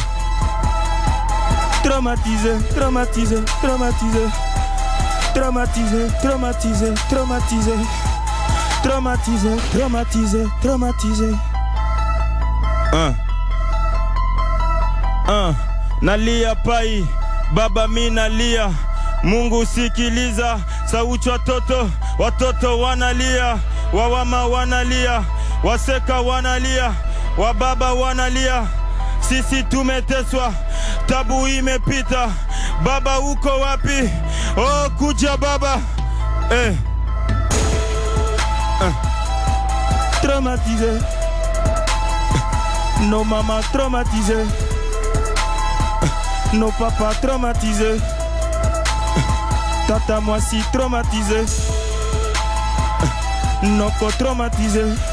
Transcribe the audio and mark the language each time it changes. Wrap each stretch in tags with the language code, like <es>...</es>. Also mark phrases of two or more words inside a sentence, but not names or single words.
<fr>Traumatisé, traumatisé, traumatisé. Traumatisé, traumatisé, traumatisé. Traumatisé, traumatisé, traumatisé.</fr> <sw>Nalia pai, baba mi nalia. Mungu sikiliza, sauti watoto wanalia. Wawama wanalia, waseka wanalia, wababa wanalia. Sisi tumeteswa, tabu imepita. Baba uko wapi? Oh kuja baba.</sw> <fr>Traumatisé. Nos mamans traumatisées. Nos papas traumatisés. Tata moi si traumatisé. Nos co traumatisés.</fr>